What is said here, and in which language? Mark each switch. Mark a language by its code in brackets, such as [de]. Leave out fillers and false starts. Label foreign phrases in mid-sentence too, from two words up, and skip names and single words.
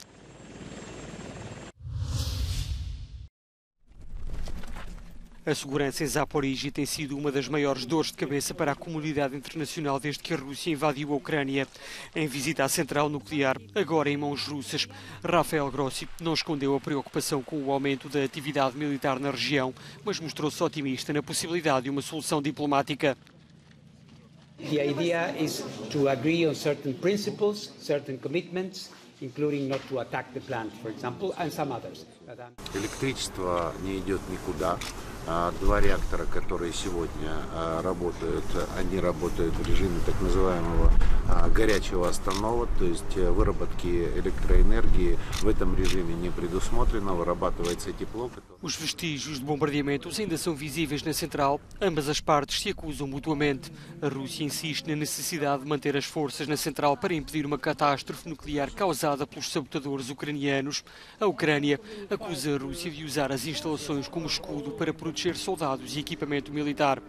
[pt] A segurança em Zaporizhia tem sido uma das maiores dores de cabeça para a comunidade internacional desde que a Rússia invadiu a Ucrânia. Em visita à central nuclear, agora em mãos russas, Rafael Grossi não escondeu a preocupação com o aumento da atividade militar na região, mas mostrou-se otimista na possibilidade de uma solução diplomática. [en] The idea is to agree on certain principles, certain commitments, including not to attack the plant, for example, and some others. [ru] Электричество не идет никуда. Два реактора, которые сегодня работают, они работают в режиме так называемого горячего останова, то есть выработки электроэнергии в этом режиме не предусмотрено, вырабатывается тепло. [pt] Os vestígios de bombardeamentos ainda são visíveis na central. Ambas as partes se acusam mutuamente. A Rússia insiste na necessidade de manter as forças na central para impedir uma catástrofe nuclear causada pelos sabotadores ucranianos. A Ucrânia acusa a Rússia de usar as instalações como escudo para proteger soldados e equipamento militar.